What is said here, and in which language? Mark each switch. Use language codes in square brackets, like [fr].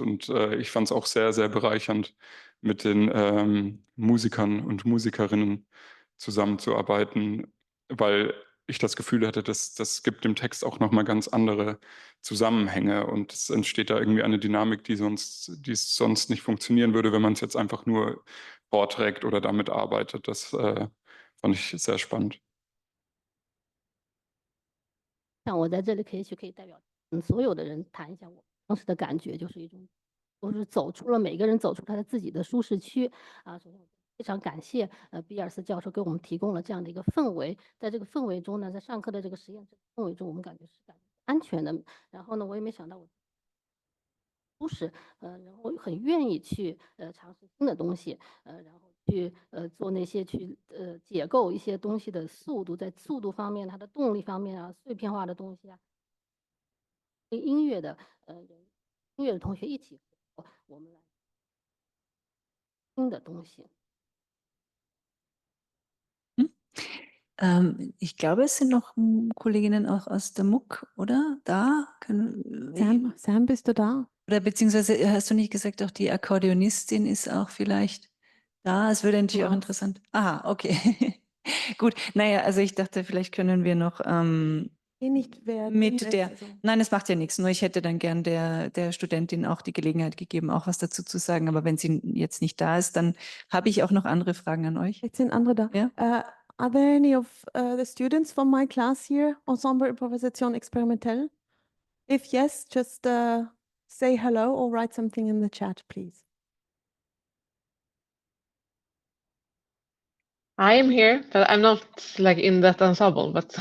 [de] Und ich fand es auch sehr, sehr bereichernd, mit den Musikern und Musikerinnen zusammenzuarbeiten, weil ich das Gefühl hatte, das gibt dem Text auch nochmal ganz andere Zusammenhänge und es entsteht da irgendwie eine Dynamik, die sonst nicht funktionieren würde, wenn man es jetzt einfach nur vorträgt oder damit arbeitet. Das fand ich sehr spannend. [zh] 像我在这里可以代表所有的人谈一下我当时的感觉，就是一种，就是每个人走出他的自己的舒适区啊。首先非常感谢比尔斯教授给我们提供了这样的一个氛围，在这个氛围中呢，在上课的这个实验氛围中，我们感觉是安全的。然后呢，我也没想到我舒适，然后很愿意去尝试新的东西，然后去做那些去解构一些东西的速度，在速度方面、它的动力方面啊、碎片化的东西啊，跟音乐的音乐的同学一起合作，我们来新的东西。 [de] Ich glaube, es sind noch Kolleginnen auch aus der MUK, oder? Da? Sam, bist du da? Oder beziehungsweise hast du nicht gesagt, auch die Akkordeonistin ist auch vielleicht da? Es würde natürlich auch Was? interessant. Aha, okay. Gut. Naja, also ich dachte, vielleicht können wir noch Nicht wer mit drin der. ist, also. Nein, es macht ja nichts. Nur ich hätte dann gern der Studentin auch die Gelegenheit gegeben, auch was dazu zu sagen. Aber wenn sie jetzt nicht da ist, dann habe ich auch noch andere Fragen an euch. Jetzt sind andere da. Ja? [en] Are there any of the students from my class here, Ensemble Improvisation Experimentelle? If yes, just say hello or write something in the chat, please. I am here, but I'm not like in that ensemble.